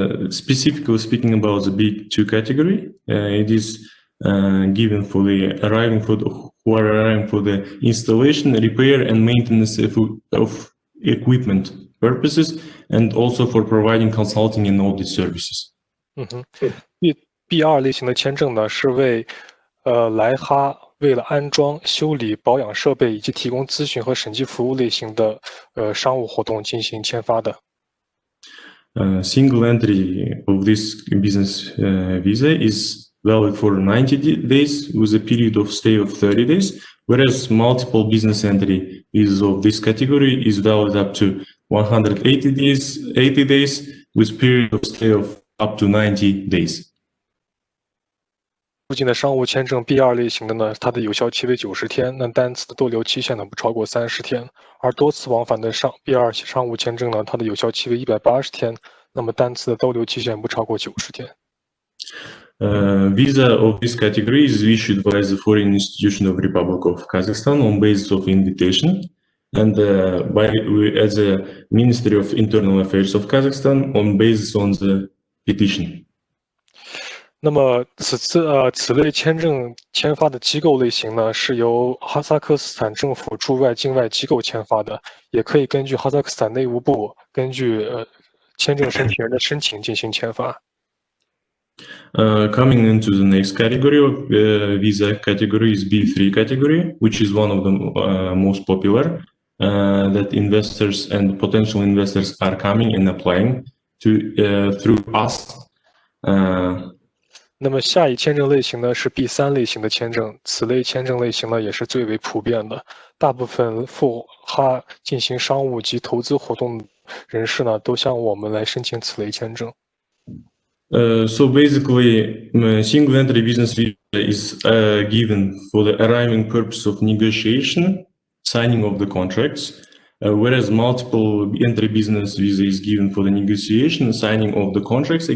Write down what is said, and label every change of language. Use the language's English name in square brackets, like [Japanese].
[English] Specifically speaking about the B2 category, it is given for the who are arriving for the installation, repair, and maintenance of equipment purposes, and also for providing consulting and audit services. [Chinese] B2 类型的签证呢，是为来哈为了安装、修理、保养设备以及提供咨询和审计服务类型的商务活动进行签发的。 [English] Single entry of this business visa is valid for 90 days with a period of stay of 30 days, whereas multiple business entry visas of this category is valid up to 180 days with period of stay of up to 90 days. [Chinese] 附近的商务签证 B2 类型的呢，它的有效期为90天，那单次的逗留期限呢不超过30天，而多次往返的B2 商务签证呢，它的有效期为180天，那么单次的逗留期限不超过90天。 [English] Visa of this category is issued by the foreign institution of Republic of Kazakhstan on basis of invitation, and as a Ministry of Internal Affairs of Kazakhstan on basis on the petition. [Chinese] 那么此类签证签发的机构类型呢，是由哈萨克斯坦政府驻外境外机构签发的，也可以根据哈萨克斯坦内务部根据签证申请人的申请进行签发。 [English] Coming into the next category of visa category is B3 category, which is one of the most popular that investors and potential investors are coming and applying to through us. [Chinese] 那么下一签证类型呢是 B3类型的签证，此类签证类型呢也是最为普遍的，大部分赴哈进行商务及投资活动人士呢都向我们来申请此类签证。 [English] So basically, single entry business visa is given for the arriving purpose of negotiation, signing of the contracts, whereas multiple entry business visa is given for the negotiation, signing of the contracts.